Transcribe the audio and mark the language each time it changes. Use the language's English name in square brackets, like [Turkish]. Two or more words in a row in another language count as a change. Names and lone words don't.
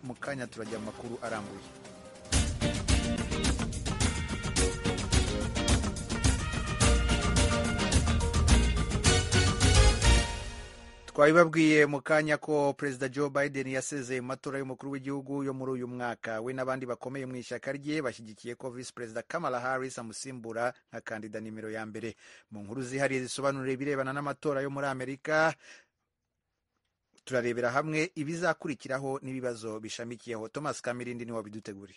[Kinyarwanda] Mu kanya turajya mu makuru arambuye. Twabibabwiye mu kanya ko Perezida Joe Biden yasezeye mu matora y'umukuru w'igihugu yo muri uyu mwaka. We n'abandi bakomeye mu ishyaka rye bashyigikiye ko Vice Perezida Kamala Harris amusimbura nka kandida nimero ya mbere. Mu nkuru zihariye zisobanura ibirebana n'amatora yo muri Amerika, turarebera hamwe ibizakurikiraho n'ibibazo bishamikiyeho. Thomas Kamirindi niwe wabiduteguriye.